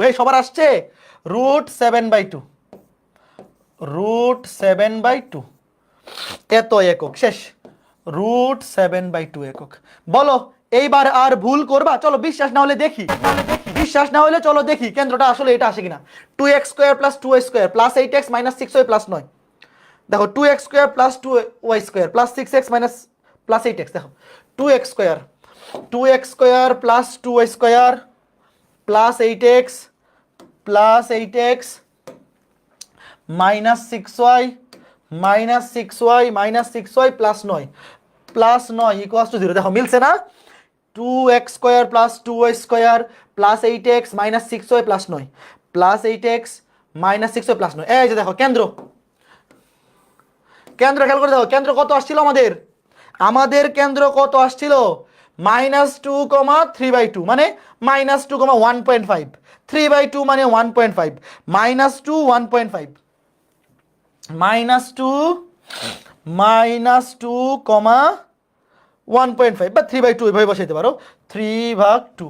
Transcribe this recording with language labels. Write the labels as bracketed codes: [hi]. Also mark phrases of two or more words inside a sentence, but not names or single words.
[bn] এই সবার আসছে √7/2, √7/2 এত একক, শেষ। √7/2 একক। বলো এইবার আর ভুল করবা? চলো বিশ্বাস না হলে দেখি, বিশ্বাস না হলে চলো দেখি কেন্দ্রটা আসলে এটা আসে কিনা। 2x² + 2y² + 8x - 6y + 9। দেখো 2x² + 2y² + 6x + 8x। দেখো 2x² + 2y² + 8x + 6y - 6y + 9 = 0। দেখো মিলছে না? 2x² + 2y² + 8x - 6y + 9 + 8x - 6y + 9। এই যে দেখো কেন্দ্র খেয়াল করে দেখো কেন্দ্র কত আসছিল আমাদের? আমাদের কেন্দ্র কত আসছিল? -2, 3/2 মানে -2, 1.5, 3/2 মানে 1.5, -2, 1.5, -2, -2, 1.5 বা 3/2 এভাবে বসাইতে পারো, 3/2।